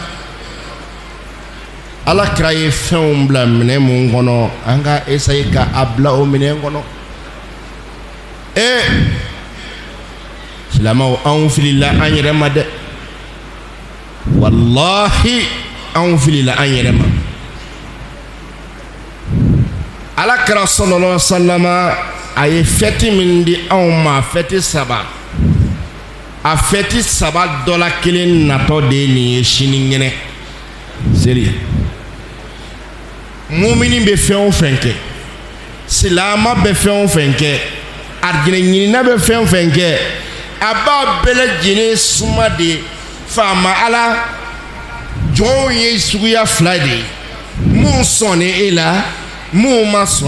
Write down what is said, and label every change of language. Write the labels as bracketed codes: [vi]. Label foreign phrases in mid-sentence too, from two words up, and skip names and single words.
[bm] ala kira ye fɛnw bila minɛn mun kɔnɔ an ka essayer ka a bila o minɛn kɔnɔ silamɛw anw filila an yɛrɛ ma dɛ wallahi anw filila an yɛrɛ ma ala kira [ar] صلى الله عليه وسلم [bm] a ye fɛti min di anw ma fɛti saba a fɛti saba dɔ la kelen natɔ de ye nin ye sini ɲɛnɛ seri mumini bɛ fɛn o fɛn kɛ silama bɛ fɛn o fɛn kɛ arijinɛ ɲinina bɛ fɛn o fɛn kɛ a b'a bɛɛ lajɛlen suma de faama ala jɔnw ye suguya fila de ye mun sɔnni e la mun ma sɔn